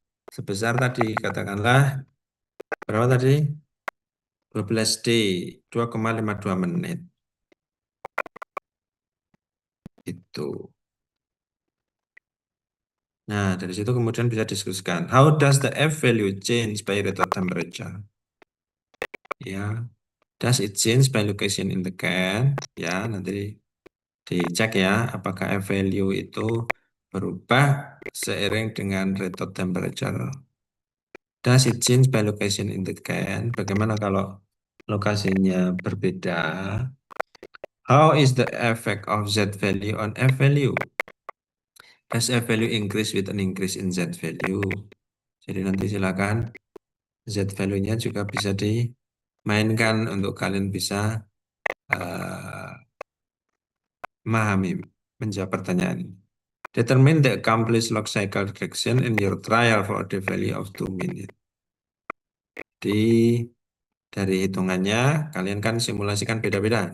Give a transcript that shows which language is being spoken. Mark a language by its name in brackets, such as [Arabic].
[Indonesian] Sebesar tadi katakanlah berapa tadi? 12 D, 2,52 menit. Itu. Nah, dari situ kemudian bisa diskusikan. [English] How does the F value change by rate of temperature? Ya, does it change by location in the can? [Indonesian] Ya, nanti dicek ya, apakah F value itu berubah seiring dengan [English] rate of temperature. Does it change by location in the can? [Indonesian] Bagaimana kalau lokasinya berbeda? [English] How is the effect of Z value on F value? Does F value increase with an increase in Z value? [Indonesian] Jadi nanti silakan Z value-nya juga bisa dimainkan untuk kalian bisa eh, memahami, menjawab pertanyaan ini. [English] Determine the accomplished log cycle direction in your trial for the value of 2 minutes. [Indonesian] Di dari hitungannya, kalian kan simulasikan beda-beda.